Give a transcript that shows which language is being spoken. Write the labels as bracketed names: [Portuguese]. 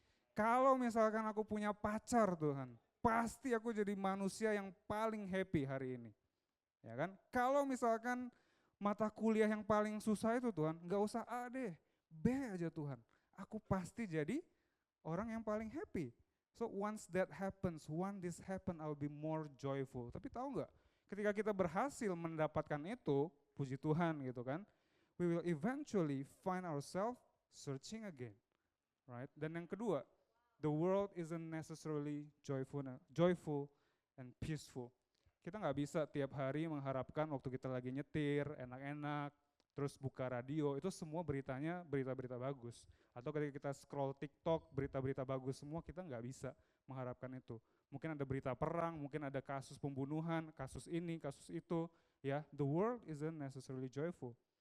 [Indonesian] Kalau misalkan aku punya pacar Tuhan, pasti aku jadi manusia yang paling happy hari ini. Ya kan? Kalau misalkan mata kuliah yang paling susah itu Tuhan, gak usah A deh, B aja Tuhan. Aku pasti jadi orang yang paling happy. [English] So once that happens, once this happen, I'll be more joyful. [Indonesian] Tapi tahu nggak? Ketika kita berhasil mendapatkan itu, puji Tuhan gitu kan, [English] we will eventually find ourselves searching again, right? [Indonesian] Dan yang kedua, [English] the world isn't necessarily joyful and peaceful. [Indonesian] Kita nggak bisa tiap hari mengharapkan waktu kita lagi nyetir, enak-enak, terus buka radio, itu semua beritanya berita-berita bagus. Atau ketika kita scroll TikTok, berita-berita bagus semua, kita nggak bisa mengharapkan itu. Mungkin ada berita perang, mungkin ada kasus pembunuhan, kasus ini, kasus itu. [English] Ya, the world isn't necessarily joyful.